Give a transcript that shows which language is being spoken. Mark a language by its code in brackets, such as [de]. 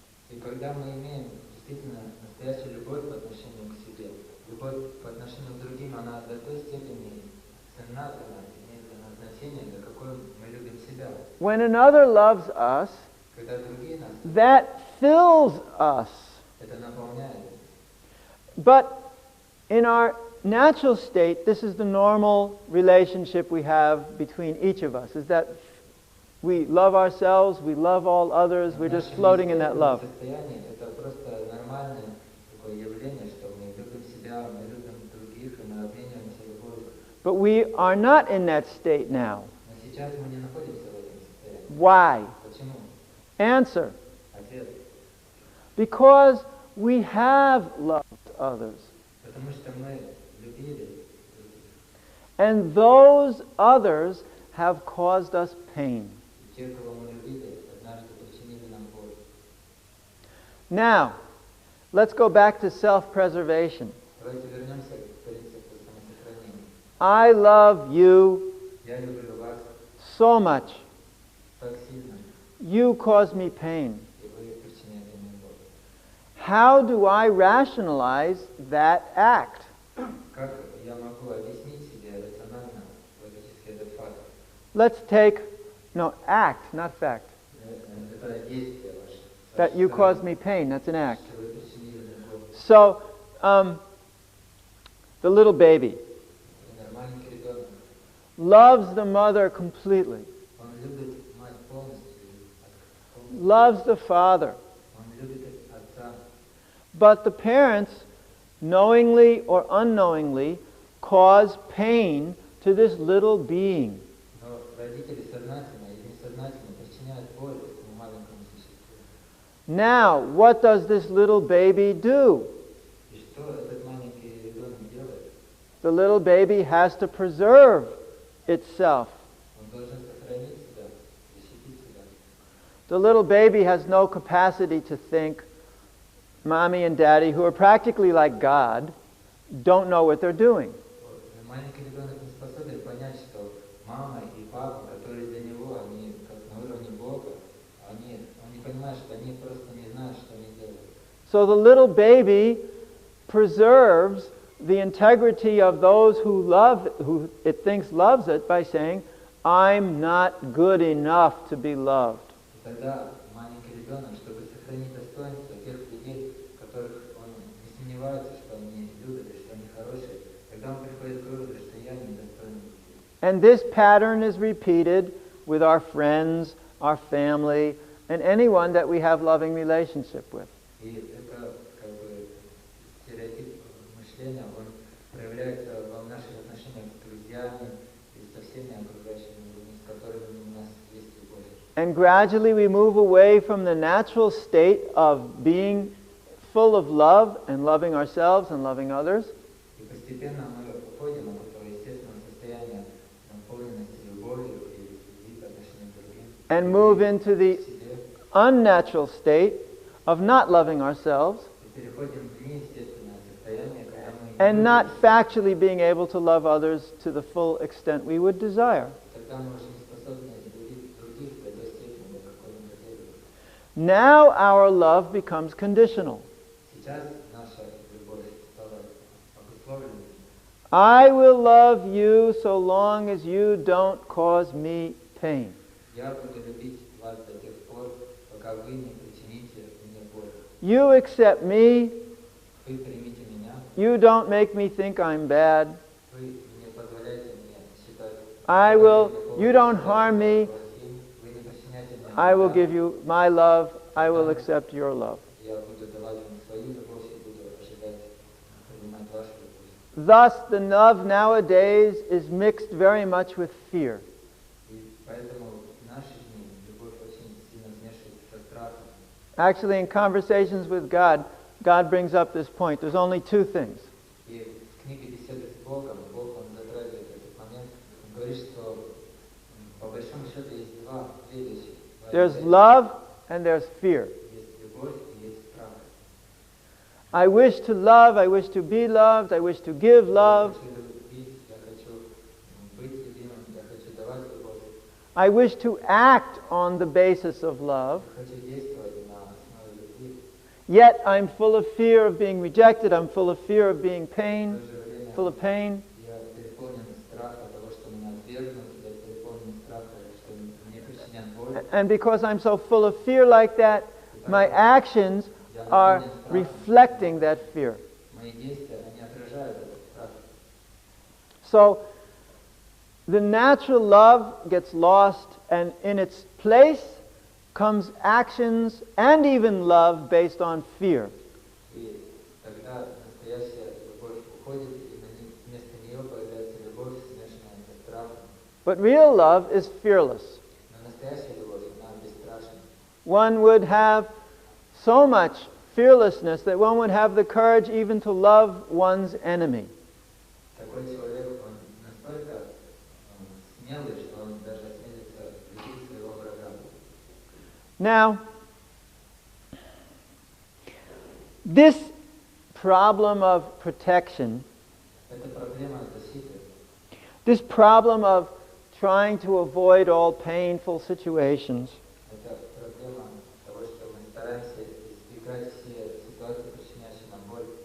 [ru] И когда мы имеем действительно настоящую любовь по отношению к себе, любовь по отношению к другим, она до той степени ценна для нас, имеет для нас значение, до какой мы любим себя. [en] When another loves us, [ru] Когда другие нас, [en] that fills us. [ru] это наполняет. [en] But in our natural state, this is the normal relationship we have between each of us, is that we love ourselves, we love all others, we're just floating in that love. [ru] Это просто нормальное такое явление, что мы любим себя, мы любим других, и мы обмениваемся любовью. [en] But we are not in that state now. [ru] Но сейчас мы не находимся в этом состоянии. [en] Why? [ru] Почему? [en] Answer. [ru] Ответ. [en] Because we have loved others. [ru] Потому что мы любили других. [en] And those others have caused us pain. [ru] И те, кого мы любили, однажды причинили нам боль. [en] Now, let's go back to self-preservation. [ru] Давайте вернемся к принципу самосохранения. [en] I love you [ru] Я люблю вас [en] so much. [ru] так сильно, [en] You cause me pain. [ru] и вы причиняете мне боль. [en] How do I rationalize that act? [ru] Как я могу объяснить себе рационально, логически этот факт? [en] Let's take, no, act, not fact. [ru] Это действие ваше. [en] That you caused me pain, that's an act. [ru] Что вы причинили мне боль. [en] So, the little baby [ru] Например, маленький ребенок, [en] loves the mother completely, [ru] он любит мать полностью, [en] loves the father, [ru] он любит отца. [en] but the parents, knowingly or unknowingly, cause pain to this little being. [ru] Но родители сознательно или несознательно причиняют боль этому маленькому существу. [en] Now, what does this little baby do? [ru] И что этот маленький ребенок делает? [en] The little baby has to preserve itself. [ru] Он должен сохранить себя, защитить себя. [en] The little baby has no capacity to think, Mommy and Daddy, who are practically like God, don't know what they're doing. [ru] Маленький ребенок не способен понять, что мама и папа, которые для него, они как на уровне Бога, он не понимает, что они просто не знают, что они делают. [en] So the little baby preserves the integrity of those who it thinks loves it by saying, I'm not good enough to be loved. [ru] И тогда маленький ребенок, чтобы сохранить достоинство тех людей, которых он не сомневается, что они любят и что они хорошие, тогда он приходит к выводу, что я недостоин любви. [en] And this pattern is repeated with our friends, our family, and anyone that we have loving relationship with. [ru] И это как бы стереотип мышления, он проявляется в наших отношениях с друзьями и со всеми окружающими людьми, с которыми у нас есть любовь. [en] And gradually we move away from the natural state of being full of love and loving ourselves and loving others. [ru] И постепенно мы уходим от этого естественного состояния наполненности любовью и любви по отношению к другим. [en] And move into the unnatural state of not loving ourselves [ru] И переходим в неестественное состояние, когда мы [en] and not factually being able to love others to the full extent we would desire. [ru] тогда мы уже не способны любить других до той степени, до какой мы хотели бы. [en] Now our love becomes conditional. [ru] Сейчас наша любовь стала обусловленной. [en] I will love you so long as you don't cause me pain. [ru] Я буду любить вас до тех пор, пока вы не причините мне боль. [en] You accept me. [ru] Вы примите меня, [en] You don't make me think I'm bad. [ru] вы не позволяете мне считать, [en] You don't harm me. [ru] вы не причиняете мне [en] I will [ru] вреда. [en] give you my love. I will accept your love. [ru] Я буду давать вам свою любовь и буду ожидать, принимать вашу любовь. [en] Thus, the love nowadays is mixed very much with fear. [ru] И поэтому в наши дни любовь очень сильно смешивается со страхом. [en] Actually, in conversations with God, God brings up this point. There's only two things. [ru] И в книге «Беседы с Богом» Бог, Он затрагивает этот момент. Он говорит, что по большому счету есть две вещи. [en] There's love and there's fear. [ru] Есть любовь и есть страх. [en] I wish to love, I wish to be loved, I wish to give love. [ru] Я хочу любить, я хочу быть любимым, я хочу давать любовь. [en] I wish to act on the basis of love. [ru] Я хочу действовать на основе любви. [en] Yet I'm full of fear of being rejected, I'm full of fear of being [ru] В [en] pain, [ru] то же время [en] full of pain. [ru] я переполнен страхом того, что меня отвергнут, я переполнен страхом, что мне причинят боль. [en] And because I'm so full of fear like that, my actions are reflecting that fear. [ru] Мои действия, они отражают этот страх. [en] So the natural love gets lost, and in its place comes actions and even love based on fear. [ru] И тогда настоящая любовь уходит, и вместо нее появляется любовь, смешанная со страхом. [en] But real love is fearless. [ru] Но настоящая любовь, она бесстрашна. [en] One would have so much fearlessness that one would have the courage even to love one's enemy. [ru] Такой человек, он настолько смелый, что он даже осмелится любить своего врага. [en] Now, this problem of protection, [ru] Это проблема защиты. [en] this problem of trying to avoid all painful situations, [ru] Это проблема того, что мы стараемся избегать все ситуации, причиняющие нам боль.